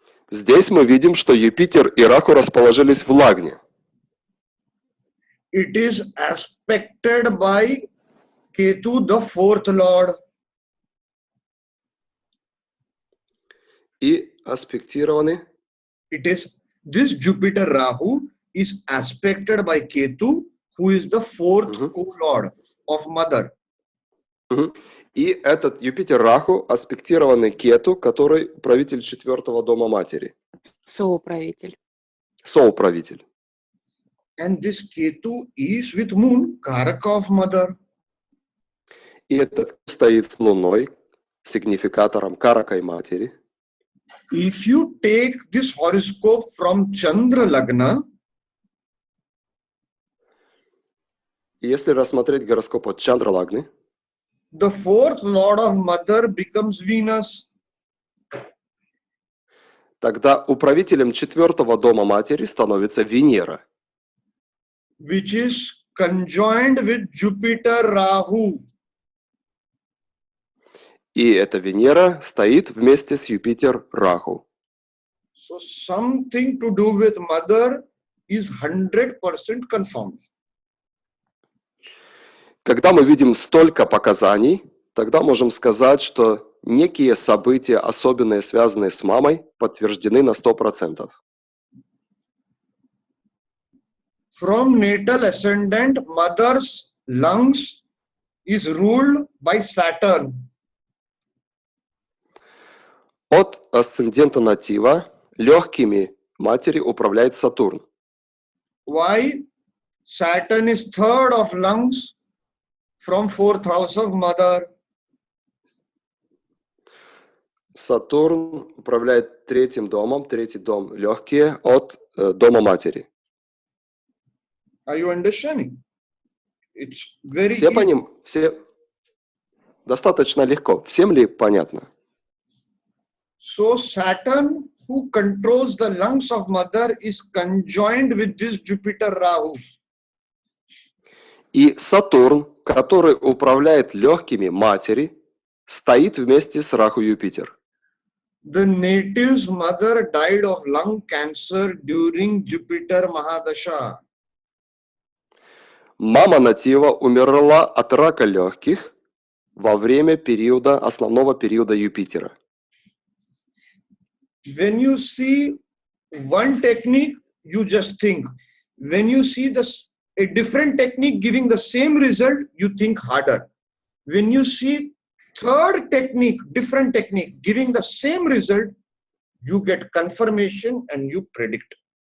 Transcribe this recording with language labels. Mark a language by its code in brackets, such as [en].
[ru] Здесь мы видим, что Юпитер и Раху расположились в Лагне. [en] It is aspected by Ketu, the 4th lord. [ru] И аспектированы. [en] This Jupiter Rahu is aspected by Ketu, who is the 4th co-lord of mother. [ru] И этот Юпитер Раху аспектированный Кету, который правитель 4 дома матери. Соуправитель. Соуправитель. [en] And this Ketu is with moon, Karaka of mother. [ru] И этот стоит с Луной, сигнификатором Каракой матери. [en] If you take this horoscope from Chandra Lagna, [ru] если рассмотреть гороскоп от Чандра Лагны, [en] the 4th lord of mother becomes Venus. [ru] тогда управителем 4 дома матери становится Венера, [en] Which is conjoined with Jupiter Rahu. [ru] И эта Венера стоит вместе с Юпитер Раху. [en] So something to do with mother is 100% confirmed. [ru] Когда мы видим столько показаний, тогда можем сказать, что некие события, особенные, связанные с мамой, подтверждены на 100%. [en] From natal ascendant, mother's lungs is ruled by Saturn. [ru] От асцендента натива легкими матери управляет Сатурн. [en] Why? Saturn is 3rd of lungs from 4th house of mother. [ru] Сатурн управляет 3 домом, 3 дом легкие от дома матери. [en] Are you understanding? It's very [ru] Все [en] clear. [ru] по ним, все достаточно легко. Всем ли понятно? [en] So Saturn, who controls the lungs of mother, is conjoined with this Jupiter Rahu. [ru] И Сатурн, который управляет легкими матери, стоит вместе с Раху Юпитер. [en] The native's mother died of lung cancer during Jupiter Mahadasha. [ru] Мама натива умерла от рака легких во время основного периода Юпитера. [en] When you see one technique, you just think. When you see a different technique giving the same result, you think harder. When you see third technique, different technique giving the same result, you get confirmation and you predict.